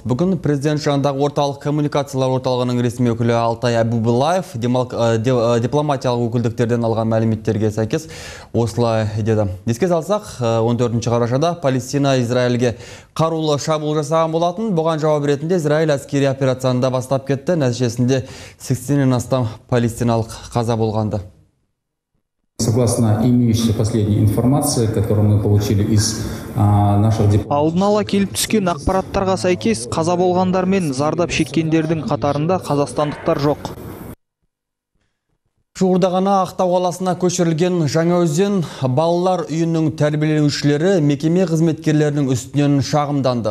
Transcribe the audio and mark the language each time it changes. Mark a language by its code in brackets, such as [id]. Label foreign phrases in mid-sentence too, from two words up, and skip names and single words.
[kk] Бүгін президент жанындағы орталық коммуникациялар орталығының ресми өкілі Алтай Әбубулаев дипломатиялық өкілдіктерден алған мәліметтерге сәйкес осылай деді. Еске салсақ, 14 қарашада Палестина Израильге қарулы шабуыл жасаған болатын. Бұған жауап ретінде Израиль әскери операциясында бастап кетті. Нәтижесінде 80-нен астам палестиналық қаза болғанды. [ru] Согласно имеющейся последней информации, которую мы получили из наших депутатов. [kk] Алдын ала келіп түскен ақпараттарға сәйкес қаза болғандар мен зардап шеккендердің қатарында қазақстандықтар жоқ. Жуырда ғана Ақтау қаласына көшірілген Жаңаөзен балалар үйінің тәрбиеленушілері мекеме қызметкерлерінің үстінен шағымданды.